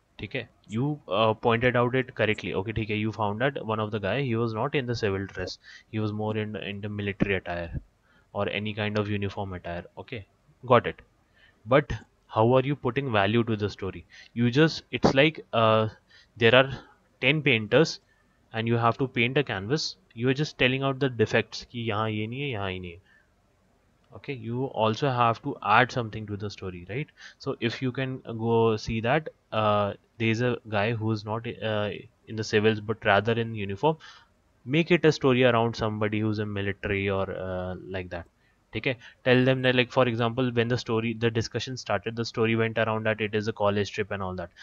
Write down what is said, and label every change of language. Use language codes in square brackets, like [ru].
[hi] ठीक है, [en] you pointed out it correctly. Okay, ठीक है, you found that one of the guy he was not in the civil dress, he was more in the military attire or any kind of uniform attire. Okay, got it. But how are you putting value to the story? You just it's like there are 10 painters and you have to paint a canvas. You are just telling out the defects [hi] कि यहाँ ये नहीं है, [en] यहाँ ये नहीं है. Okay, you also have to add something to the story, right? So if you can go see that there's a guy who's not in the civils but rather in uniform, make it a story around somebody who's in military or like that. Okay, tell them that, like for example, when the discussion started, the story went around that it is a college trip and all that.